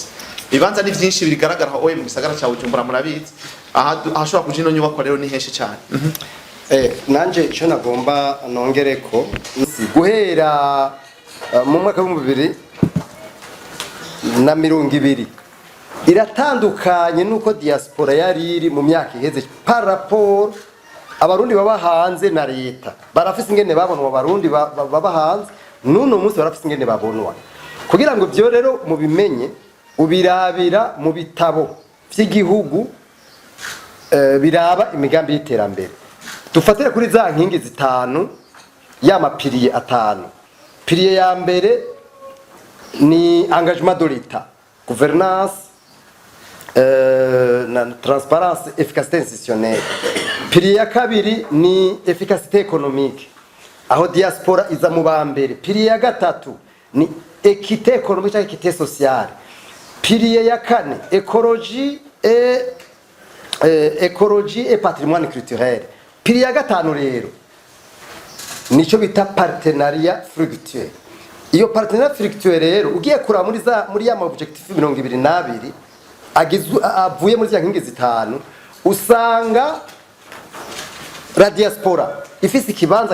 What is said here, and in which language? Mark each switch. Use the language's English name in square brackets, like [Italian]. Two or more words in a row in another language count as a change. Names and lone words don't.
[Rundi] Ibibanza ni byinshi bigaragara aho mu gisagara cya Bujumbura murabizi ahashobora kuja ino nyubako rero ni henshi cyane. Nanje ico nagomba nongereko guhera mu mwaka wa 2020 iratandukanye nuko diaspora yari iri mu myaka iheze [French] par rapport [Rundi] abarundi baba hanze na leta barafise ingene babonwa abarundi baba hanze nuno munsi barafise ingene babonwa kugira ngo byo rero mu bimenye ubirabira mu bitabo by'igihugu biraba imigambi y'iterambere dufatire kuri za nkingi zitanu y'amapiriye atanu. Piriye ya mbere ni [French] engagement de l'État, gouvernance, na transparence efficacité institutionnelle. [Rundi] Pilier ya kabiri ni [French] efficacité économique [Rundi] aho diaspora iza mu bambere. Pilier ya gatatu ni [French] équité économique [Rundi] cyangwa [French] équité sociale. [Rundi] Pilier ya kane [French] écologie et patrimoine culturel. [Rundi] Pilier ya gatanu rero nico bita [French] partenariat fructueux. [Rundi] Iyo [French] partenariat fructueux [Rundi] rero ugiye kura muri ya objectif 22 avuye muri za nkingi zitanu usanga [French] la diaspora [Rundi] ifise ikibanza